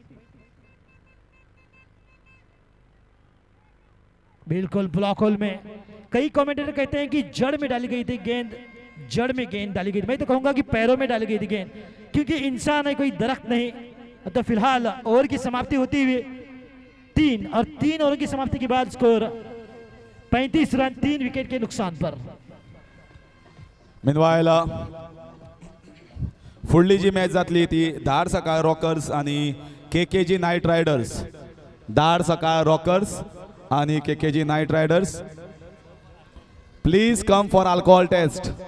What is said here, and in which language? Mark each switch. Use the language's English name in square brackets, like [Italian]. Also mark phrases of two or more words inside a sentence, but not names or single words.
[Hindi] बिल्कुल [English] block hole [Hindi] में कई कमेंटेटर कहते हैं कि जड़ में डाली गई थी गेंद, जड़ में गेंद डाली गई। मैं तो कहूंगा कि पैरों में डाली गई थी गेंद, क्योंकि इंसान है कोई दरख्त नहीं। तो फिलहाल ओवर की समाप्ति होती हुई 3 ओवर की समाप्ति के बाद स्कोर 35 रन 3 विकेट के नुकसान पर। [Konkani] मीनवायल फुडली जी मॅच जातली ती धार सकाळ रॉकर्स आणि केकेजी नाईट रायडर्स। धार सकाळ रॉकर्स आणि केकेजी नाईट रायडर्स, [English] please come for alcohol test.